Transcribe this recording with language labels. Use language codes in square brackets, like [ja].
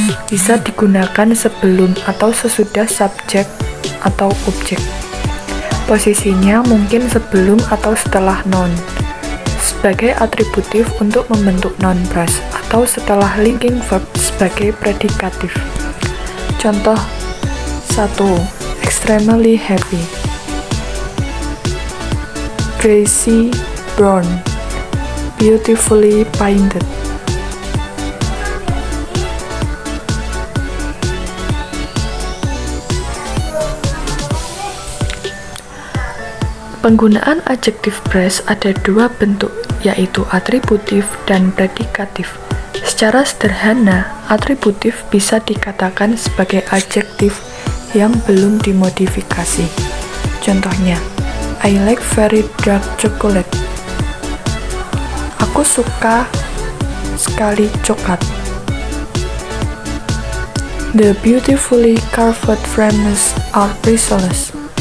[id] Bisa digunakan sebelum atau sesudah subjek atau objek. Posisinya mungkin sebelum atau setelah noun, sebagai atributif untuk membentuk noun phrase, atau setelah linking verb sebagai predikatif. Contoh 1. [en] Extremely happy, grassy brown, beautifully painted. [id] Penggunaan adjektif phrase ada dua bentuk, yaitu atributif dan predikatif. Secara sederhana, atributif bisa dikatakan sebagai adjektif yang belum dimodifikasi. Contohnya, [en] I like very dark chocolate. [id] Aku suka sekali coklat. [en] The beautifully carved frames are priceless.